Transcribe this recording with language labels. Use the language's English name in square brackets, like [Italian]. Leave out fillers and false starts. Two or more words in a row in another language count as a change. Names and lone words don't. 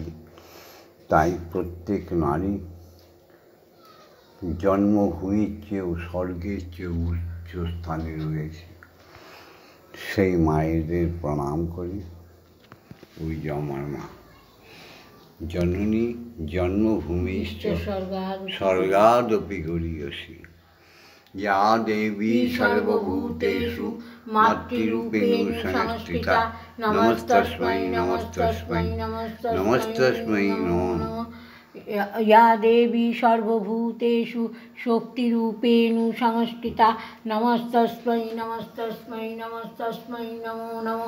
[Bangla] তাই প্রত্যেক নারী জন্মভূমির চেয়েও স্বর্গের চেয়ে উচ্চ স্থানে রয়েছে। সেই মায়েদের প্রণাম করি। ওই যে আমার মা। [Sanskrit] জননী জন্মভূমি স্বর্গাদপি গরীয়সী। या देवी सर्वभूतेषु मातृरूपेण संस्थिता नमस्तस्मै नमस्तस्मै नमस्तस्मै नमो नमः। या देवी सर्वभूतेषु शक्तिरूपेण संस्थिता नमस्तस्मै नमस्तस्मै नमस्तस्मै नमो नमः।